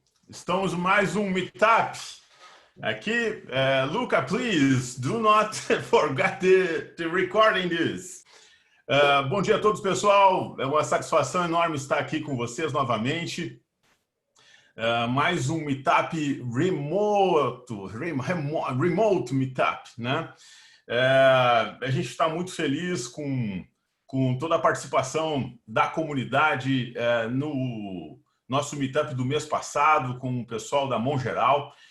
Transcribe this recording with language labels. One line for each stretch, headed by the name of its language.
Portuguese: Estamos em mais um Meetup. Aqui,
English: Luca, please, do not forget the recording this.
Portuguese: Bom dia a todos, pessoal. É uma satisfação enorme estar aqui com vocês novamente. Mais um Meetup remote Meetup, né? A gente está muito feliz com toda a participação da comunidade no nosso Meetup do mês passado, com o pessoal da Mongeral.